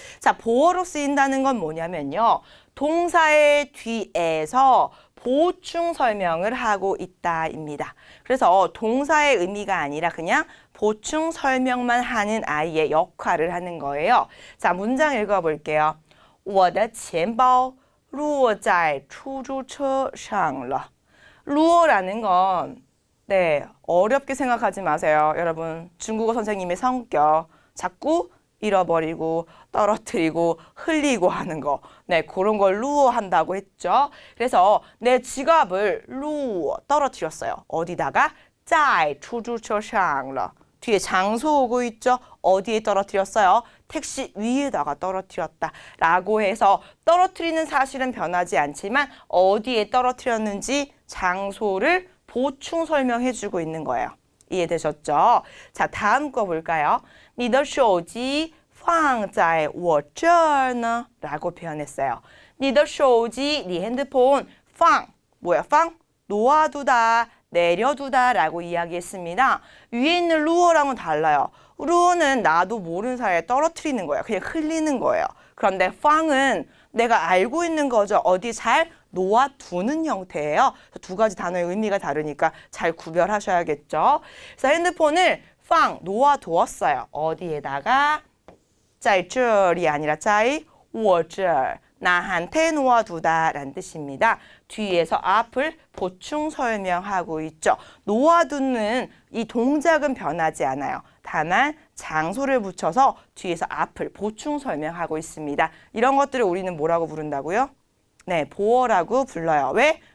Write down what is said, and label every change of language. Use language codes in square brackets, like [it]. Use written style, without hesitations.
[ko] 자, 보어로 쓰인다는 건 뭐냐면요, 동사의 뒤에서 보충 설명을 하고 있다입니다. 그래서 동사의 의미가 아니라 그냥 보충 설명만 하는 아이의 역할을 하는 거예요. 자, 문장 읽어볼게요. [zh] 我的钱包落在出租车上了. [ko] 루어라는 건 네, 어렵게 생각하지 마세요. 여러분, 중국어 선생님의 성격 자꾸 잃어버리고 떨어뜨리고 흘리고 하는 거. 네, 그런 걸 루어 한다고 했죠. 그래서 내 지갑을 루어 떨어뜨렸어요. 어디다가? [zh] 在出租车上了.뒤에 장소 오고 있죠. [ko] 어디에 떨어뜨렸어요? 택시 위에다가 떨어뜨렸다 라고 해서 떨어뜨리는 사실은 변하지 않지만 어디에 떨어뜨렸는지 장소를 보충 설명해주고 있는 거예요. 이해되셨죠? 자, 다음 거 볼까요? [zh] 你的手机放在我这儿呢? [ko] 라고 표현했어요. [zh] 你的手机, [ko] 네 핸드폰, 放, 뭐야, 放? 놓아두다, 내려두다 라고 이야기했습니다. 위에 있는 루어랑은 달라요. 루어는 나도 모르는 사이에 떨어뜨리는 거예요. 그냥 흘리는 거예요. 그런데 放은 내가 알고 있는 거죠. 어디 잘 놓아두는 형태예요. 두 가지 단어의 의미가 다르니까 잘 구별하셔야겠죠. 그래서 핸드폰을 放, 놓아두었어요. 어디에다가? [zh] 在这里 [ko] 아니라 [zh] 在我这儿. [ko] 나한테 놓아두다 라는 뜻입니다. 뒤에서 앞을 보충 설명하고 있죠. 놓아두는 이 동작은 변하지 않아요. 다만 장소를 붙여서 뒤에서 앞을 보충 설명하고 있습니다. 이런 것들을 우리는 뭐라고 부른다고요? 네, 보어라고 불러요. 왜?